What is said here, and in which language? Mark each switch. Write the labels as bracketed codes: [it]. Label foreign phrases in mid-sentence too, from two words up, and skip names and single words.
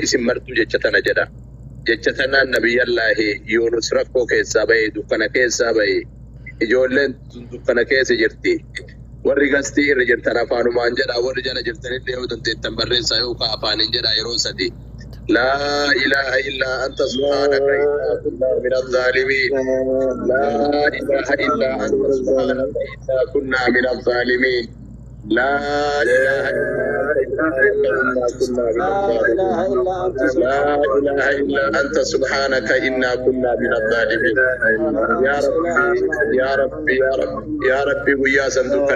[om] isin martuu jecha tana jedha jecha tanaan nabiyyallaahi Yuunus rakkoo keessaa bahe dukkana keessaa bahe ijoolleen dukkana keessa jirti warri gastii irra jirtan afaanumaan jedha warri jala jirtanillee yoo dandeettan barreessaa yookaan afaaniin jedha yeroo sadi [ar] لا إله إلا أنت سبحانك إنا كنا من الظالمين لا إله إلا أنت سبحانك إنا كنا من الظالمين لا إله إلا أنت سبحانك إنا كنا من الظالمين يا رب يا رب يا رب يا رب ويا صندوقنا